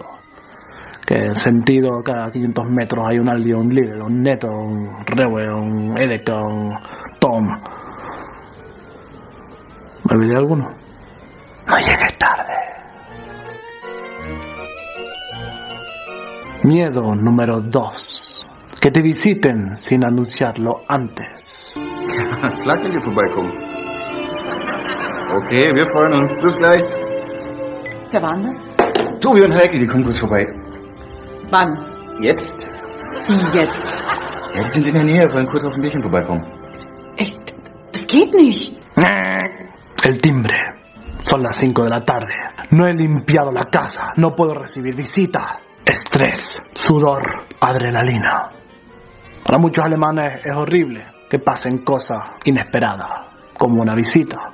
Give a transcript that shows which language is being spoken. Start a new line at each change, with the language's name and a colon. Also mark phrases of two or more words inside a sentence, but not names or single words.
Spanish: Que en sentido, cada 500 metros hay un Aldi, un Lidl, un Netto, un Rewe, un Edeka, un Tom. ¿Me olvidé alguno? No llegues tarde. Miedo número 2. Que te visiten sin anunciarlo antes.
German: Klar könnt ihr vorbeikommen. Okay, wir freuen uns. Bis gleich. Wer war denn das? Tobi und Heike, die kommen kurz vorbei. Wann? Jetzt? Wie jetzt? Ja, die sind in der Nähe, wollen kurz auf ein Bierchen vorbeikommen. Echt? Das geht nicht.
Spanish: El timbre. Son las 5 de la tarde. No he limpiado la casa. No puedo recibir visitas. Estrés, sudor, adrenalina. Para muchos alemanes es horrible que pasen cosas inesperadas, como una visita.